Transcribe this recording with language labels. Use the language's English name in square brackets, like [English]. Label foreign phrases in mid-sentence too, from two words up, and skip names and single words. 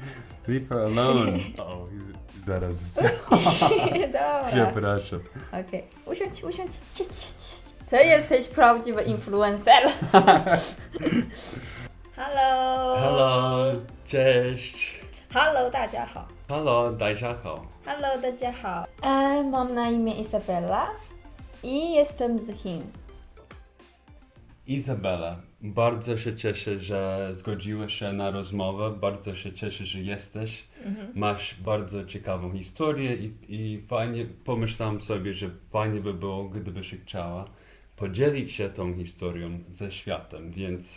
[English] Leave her alone. [Polish] O, zaraz. Dobra. Przepraszam. Okej. Usiądź. Siedź. Ty jesteś prawdziwy influencer. [English] Hello. Hello, cześć. [Chinese] Hello, 大家好. Hello, 大家好. Hello, 大家好. [Polish] Mam na imię Izabela i jestem z Chin. Izabela, bardzo się cieszę, że zgodziłeś się na rozmowę, bardzo się cieszę, że jesteś. Masz bardzo ciekawą historię i fajnie, pomyślałam sobie, że fajnie by było, gdybyś chciała podzielić się tą historią ze światem, więc